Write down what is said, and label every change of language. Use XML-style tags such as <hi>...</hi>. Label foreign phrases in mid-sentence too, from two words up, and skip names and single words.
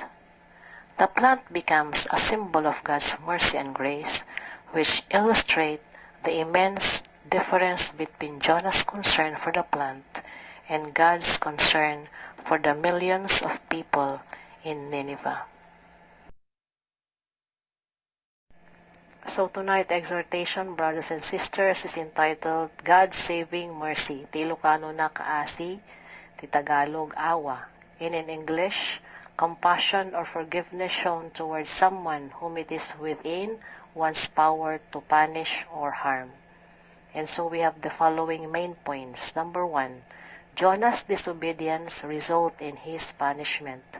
<en>The plant becomes a symbol of God's mercy and grace, which illustrate the immense difference between Jonah's concern for the plant and God's concern for the millions of people in Nineveh. So tonight, exhortation, brothers and sisters, is entitled God's Saving Mercy.</en> <ilo>Ti Ilocano na kaasi, ti Tagalog awa.</ilo> <en>In English, compassion or forgiveness shown towards someone whom it is within one's power to punish or harm. And so we have the following main points. Number 1, Jonah's disobedience result in his punishment.</en>